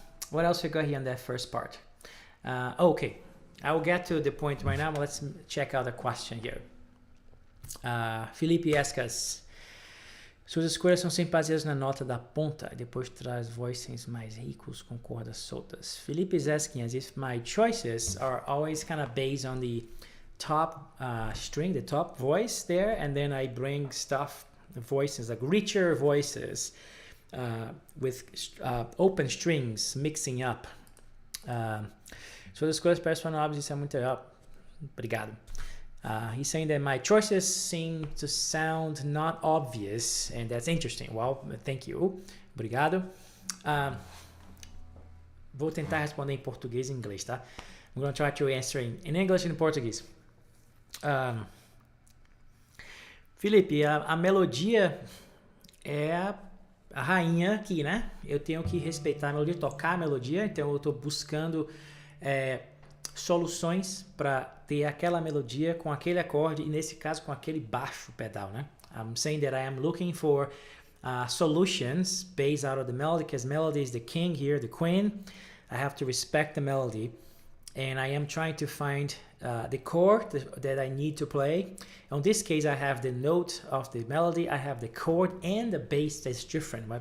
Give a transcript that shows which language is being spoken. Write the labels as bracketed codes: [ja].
[en] What else we got here on that first part? Okay, I will get to the point right now, but let's check out the question here. Felipe asks us, [pt] suas escolhas são sempre baseadas na nota da ponta, e depois traz voicings mais ricos com cordas soltas. [en] Felipe is asking as if my choices are always kind of based on the top string, the top voice there, and then I bring stuff, voices like richer voices, with open strings mixing up. [pt] Suas escolhas parecem óbvias, isso é muito obrigado. [en] He's saying that my choices seem to sound not obvious, and that's interesting. Well, thank you. [pt] Obrigado. Vou tentar responder em português e inglês, tá? [en] I'm going to try to answer in English and Portuguese. [pt] Felipe, a melodia é a rainha aqui, né? Eu tenho que respeitar a melodia, tocar a melodia, então eu estou buscando soluções para ter aquela melodia com aquele acorde, e nesse caso com aquele baixo pedal, né? [en] I'm saying that I am looking for solutions based out of the melody, because melody is the king here, the queen. I have to respect the melody, and I am trying to find the chord that I need to play. In this case, I have the note of the melody, I have the chord and the bass that's different, right?